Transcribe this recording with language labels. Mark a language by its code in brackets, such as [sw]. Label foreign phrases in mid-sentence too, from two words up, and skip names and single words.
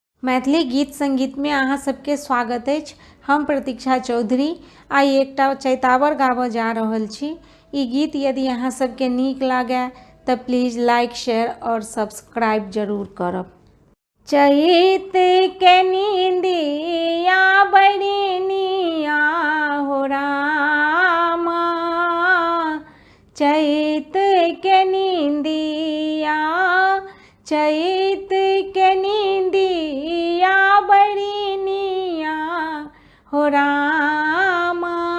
[mai] मैथिली गीत संगीत में अहाँ सबके स्वागत अछि। हम प्रतीक्षा चौधरी आइ एकटा चैतावर गाबऽ जा रहल छी। ई गीत यदि अहाँ सबके नीक लागे तऽ प्लीज [en] like share [mai] और सब्सक्राइब जरूर करब। चैत के नींदिया बड़ी निया हो रामा, चैत के नींदिया, चैत के नींदिया बड़ी निया हो रामा,